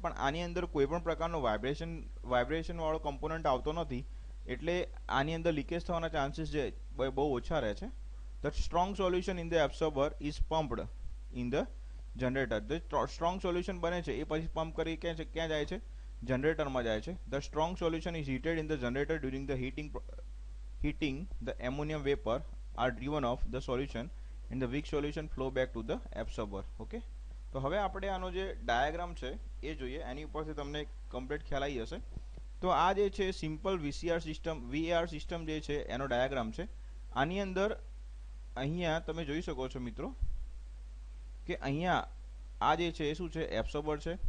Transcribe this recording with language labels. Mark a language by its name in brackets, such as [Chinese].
[Gujarati] પણ આની અંદર કોઈ પણ પ્રકારનો વાઇબ્રેશન વાળો કમ્પોનન્ટ આવતો નથી, એટલે આની અંદર લીકેજ થવાના ચાન્સીસ જે બહુ ઓછા રહે છે. [English] The strong solution in the absorber is pumped in the generator. [Gujarati] The strong solution બને છે એ પછી પમ્પ કરી ક્યાં જાય છે? જનરેટરમાં જાય છે. [English] The strong solution is heated in the generator during the heating the ammonium vapor are driven off the solution and the weak solution flow back to the absorber. [Gujarati] Okay, તો હવે આપણે આનો જે ડાયાગ્રામ છે એ જોઈએ, એની ઉપરથી તમને કમ્પ્લીટ ખ્યાલ આવી જશે. તો આ જે છે સિમ્પલ VAR સિસ્ટમ જે છે એનો ડાયાગ્રામ છે. આની અંદર અહીંયા તમે જોઈ શકો છો મિત્રો કે અહીંયા આ જે છે એ શું છે? એબ્સોર્બર છે.